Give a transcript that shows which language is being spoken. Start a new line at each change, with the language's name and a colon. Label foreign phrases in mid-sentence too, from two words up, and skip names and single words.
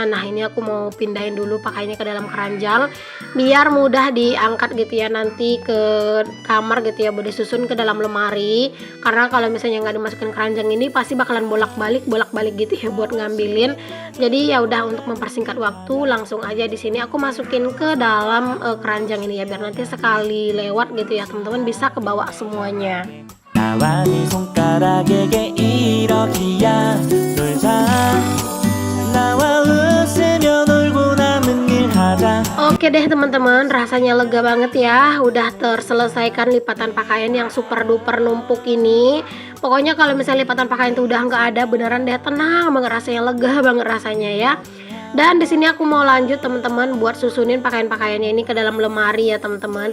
Indonesian: Nah ini aku mau pindahin dulu pakaiannya ke dalam keranjang biar mudah diangkat gitu ya nanti ke kamar gitu ya, boleh susun ke dalam lemari. Karena kalau misalnya nggak dimasukin keranjang ini pasti bakalan bolak-balik gitu ya buat ngambilin. Jadi ya udah, untuk mempersingkat waktu langsung aja di sini aku masukin ke dalam keranjang ini ya, biar nanti sekali lewat gitu ya teman-teman bisa kebawa semuanya.
Korean: 나와 네 손가락에게 이렇게야 놀자 나와 웃으며 놀고 남은 일 하자.
Indonesian: Oke deh teman-teman, rasanya lega banget ya udah terselesaikan lipatan pakaian yang
English: super duper
Indonesian: numpuk ini. Pokoknya kalau misalnya lipatan pakaian itu udah nggak ada, beneran deh tenang banget rasanya, lega banget rasanya ya. Dan di sini aku mau lanjut teman-teman buat susunin pakaian-pakaiannya ini ke dalam lemari ya teman-teman.